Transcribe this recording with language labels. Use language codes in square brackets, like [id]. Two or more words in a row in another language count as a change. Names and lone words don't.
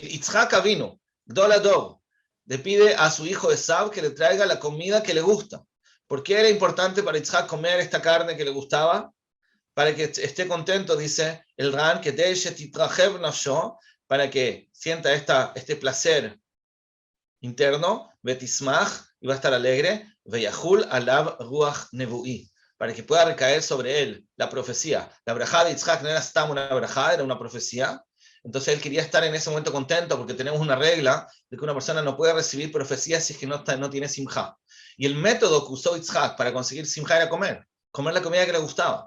[es] Yitzhak vino, [he] גדול הדור, [es] le pide a su hijo Esav que le traiga la comida que le gusta. ¿Por qué era importante para Yitzhak comer esta carne que le gustaba? Para que esté contento, dice el Ran, que para que sienta este placer interno, betismach, y va a estar alegre, [he] ויחול עליו רוח נבואי, [es] para que pueda recaer sobre él la profecía. La brajá de Yitzhak no era stam una brajá, era una profecía. Entonces él quería estar en ese momento contento, porque tenemos una regla de que una persona no puede recibir profecías si es que no tiene simjá. Y el método que usó Yitzhak para conseguir simjá era comer la comida que le gustaba.